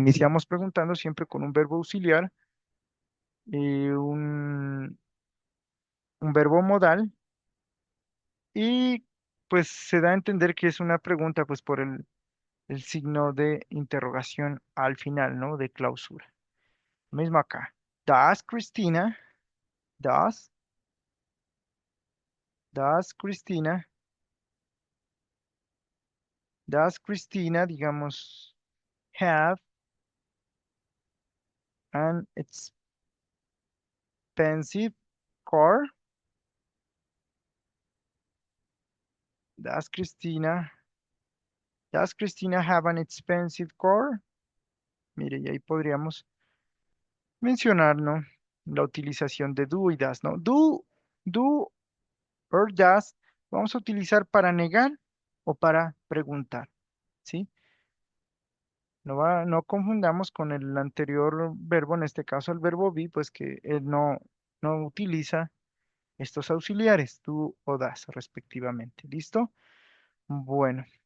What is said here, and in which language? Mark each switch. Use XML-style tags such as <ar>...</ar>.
<es>Iniciamos preguntando siempre con un verbo auxiliar, eh, un, un verbo modal y pues se da a entender que es una pregunta pues por el signo de interrogación al final, ¿no? De clausura. Lo mismo acá.</es> <en>Does Cristina, does, does Cristina, does Cristina,</en> <es>digamos,</es> <en>have an expensive car? Does Cristina, does Cristina have an expensive car?</en> <es>Mire, y ahí podríamos mencionar, ¿no? La utilización de do y does, ¿no? Do or does, vamos a utilizar para negar o para preguntar, ¿sí? No confundamos con el anterior verbo, en este caso el verbo be, pues que él no utiliza estos auxiliares, tú o das, respectivamente. ¿Listo? Bueno,</es>